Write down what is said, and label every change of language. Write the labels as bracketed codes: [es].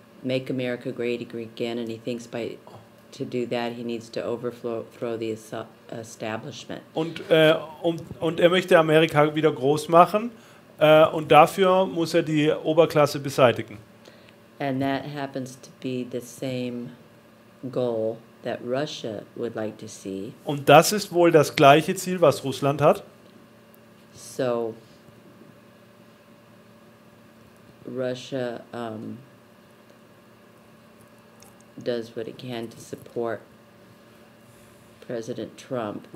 [en] make America great again, and he thinks to do that he needs to overthrow the establishment. [de] Und er möchte Amerika wieder groß machen. Und dafür muss er die Oberklasse beseitigen. [en] And that happens to be the same goal that Russia would like to see. [de] Und das ist wohl das gleiche Ziel, was Russland hat. [en] So Russia does what it can to support President Trump.